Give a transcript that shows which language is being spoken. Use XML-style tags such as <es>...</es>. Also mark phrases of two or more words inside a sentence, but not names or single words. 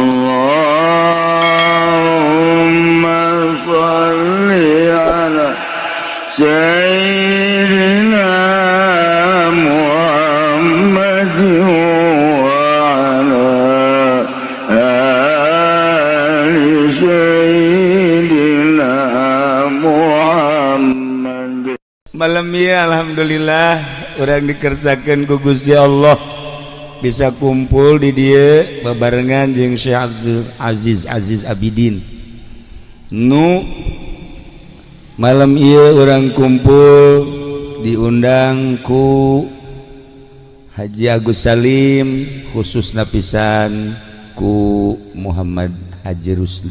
<ar>اللهم صل على سيدنا محمد وعلى آل سيدنا محمد.</ar> <su>Malam ieu alhamdulillah urang dikersakeun ku Gusti Allah bisa kumpul di dieu babarengan jeung Syekh Abdul Aziz Abidin. Nu malam ieu urang kumpul diundang ku Haji Agus Salim, khususna pisan ku Muhammad Haji Rusli.</su>